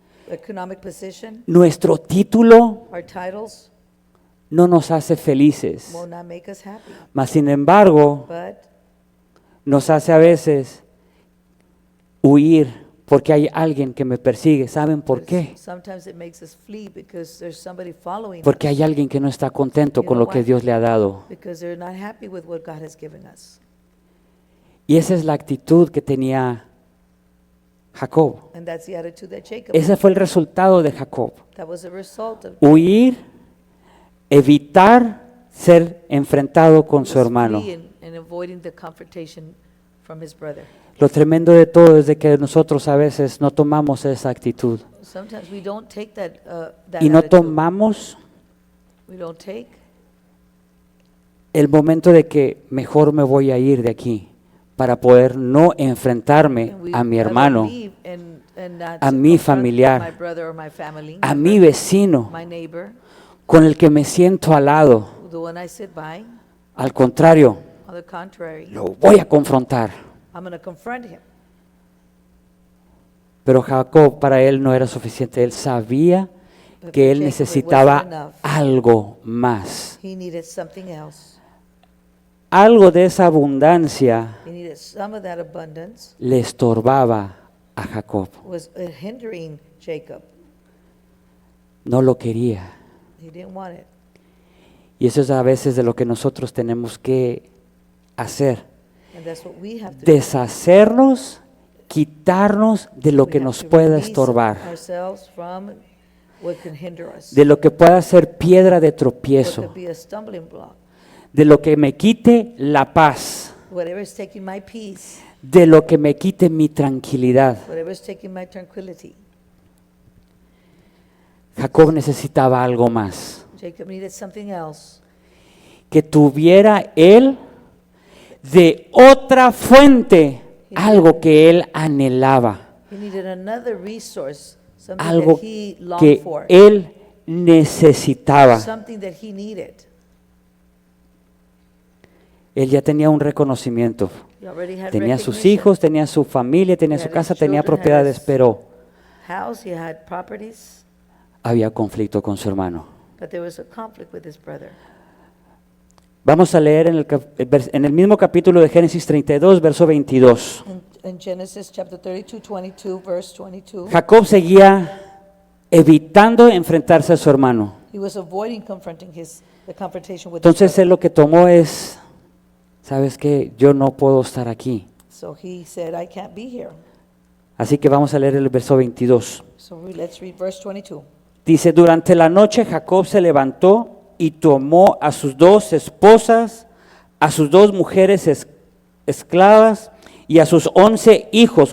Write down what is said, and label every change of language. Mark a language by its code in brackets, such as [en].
[en] economic position, [es] nuestro título [en] our titles [es] no nos hace felices. [en] will not make us happy. [es] Mas sin embargo, [en] But [es] nos hace a veces huir porque hay alguien que me persigue. ¿Saben por qué? [en] sometimes it makes us flee because there's somebody following [es] Porque [en] us, [es] hay alguien que no está contento con lo que Dios le ha dado. [en] because they're not happy with what God has given us. [es] Y esa es la actitud que tenía Jacob. [en] And that's the attitude that Jacob [es] Ese [en] had. [es] fue el resultado de Jacob. [en] That was a result of [es] Huir, evitar ser enfrentado con su hermano. [en] fleeing and avoiding the confrontation from his brother. [es] Lo tremendo de todo es de que nosotros a veces no tomamos esa actitud. [en] Sometimes we don't take that [es] Y no [en] attitude. [es] tomamos [en] We don't take [es] el momento de que mejor me voy a ir de aquí para poder no enfrentarme [en] and we [es] a mi [en] rather [es] hermano, [en] leave and not [es] a mi [en] confront [es] familiar, [en] my brother or my family, [es] a mi [en] brother, [es] vecino, [en] my neighbor, [es] con el que me siento al lado. [en] the one I sit by. [es] Al contrario, [en] On the contrary, [es] lo voy a confrontar. [en] I'm going to confront him. [es] Pero Jacob, para él no era suficiente. Él sabía [en] But [es] que [en] for [es] él [en] Jacob, it necesitaba wasn't enough. [es] algo más. [en] He needed something else. [es] Algo de esa abundancia [en] He needed some of that abundance [es] le estorbaba a Jacob. [en] was hindering Jacob. [es] No lo quería. [en] He didn't want it. [es] Y eso es a veces de lo que nosotros tenemos que hacer. [en] And that's what we have to do. [es] Deshacernos, quitarnos de lo [en] We [es] que [en] have [es] nos [en] to [es] pueda [en] release [es] estorbar, [en] ourselves from what can hinder us. [es] de lo que pueda ser piedra de [en] What [es] tropiezo, [en] could be a stumbling block. [es] de lo que me quite la paz, [en] Whatever is taking my peace. [es] de lo que me quite mi tranquilidad. [en] Whatever is taking my tranquility. [es] Jacob necesitaba algo más, [en] Jacob needed something else. [es] que tuviera él de otra fuente algo que él anhelaba, [en] He needed another resource, something [es] algo [en] that he longed [es] que [en] for, [es] él necesitaba. [en] something that he needed. [es] Él ya tenía un reconocimiento. [en] He already had [es] Tenía sus [en] recognition. [es] hijos, tenía su familia, tenía [en] He [es] su [en] had [es] casa, [en] his [es] tenía [en] children, had [es] propiedades, [en] his- [es] pero [en] House, he had properties, [es] había conflicto con su hermano. [en] but there was a conflict with his brother. [es] Vamos a leer en el mismo capítulo de Génesis 32, verso 22. [en] In Genesis chapter 32, 22, verse 22, [es] Jacob seguía evitando enfrentarse a su hermano. [en] he was avoiding confronting the confrontation with his [es] Entonces [en] brother. [es] él lo que tomó es, ¿sabes qué? Yo no puedo estar aquí. [en] So he said, I can't be here. [es] Así que vamos a leer el verso 22. [en] So let's read verse 22. [es] Dice, durante la noche Jacob se levantó y tomó a sus 2 esposas, a sus 2 mujeres esclavas y a sus 11 hijos.